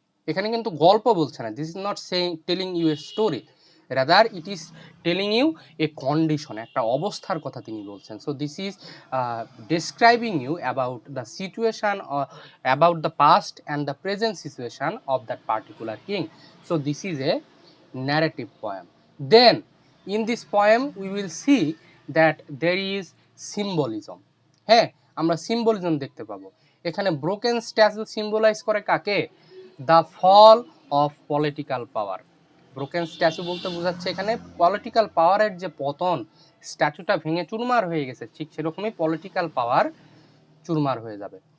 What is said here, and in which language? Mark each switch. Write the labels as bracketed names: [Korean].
[Bangla] এখানে কিন্তু গল্প বলছে না, [English] this is not saying telling you a story, rather it is telling you a condition, [Bangla] একটা অবস্থার কথা তিনি বলছেন। [English] So this is describing you about the situation, about the past and the present situation of that particular king. So this is a narrative poem. Then in this poem we will see that there is symbolism. [Bangla] হ্যাঁ, আমরা symbolism দেখতে পাবো। এখানে broken statue symbolise করে কাকে? [English] The fall of political power. [Bangla] Broken statue বলতে বোঝাচ্ছে এখানে পলিটিক্যাল পাওয়ারের যে পতন, স্ট্যাচুটা ভেঙে চুরমার হয়ে গেছে, ঠিক সেরকমই পলিটিক্যাল পাওয়ার চুরমার হয়ে যাবে।